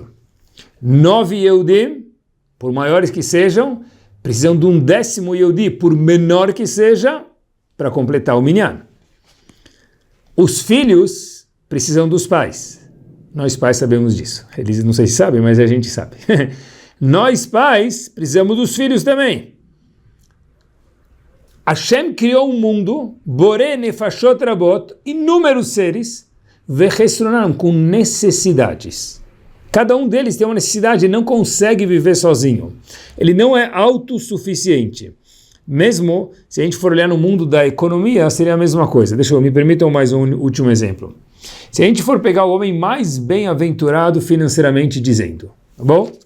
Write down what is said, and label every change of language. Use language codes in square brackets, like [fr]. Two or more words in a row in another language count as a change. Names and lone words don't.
[pt] 9 Yehudim, por maiores que sejam, precisam de um 10º Yehudi, por menor que seja, para completar o minyan. Os filhos precisam dos pais. Nós pais sabemos disso. Eles não sei se sabem, mas a gente sabe. Nós pais precisamos dos filhos também. Hashem criou um mundo, [he] בורא נפשות רבות, [pt] inúmeros seres, vechestronan, com necessidades. Cada um deles tem uma necessidade e não consegue viver sozinho. Ele não é autossuficiente. Mesmo se a gente for olhar no mundo da economia, seria a mesma coisa. Me permitam mais um último exemplo. Se a gente for pegar o homem mais bem-aventurado financeiramente dizendo, tá bom?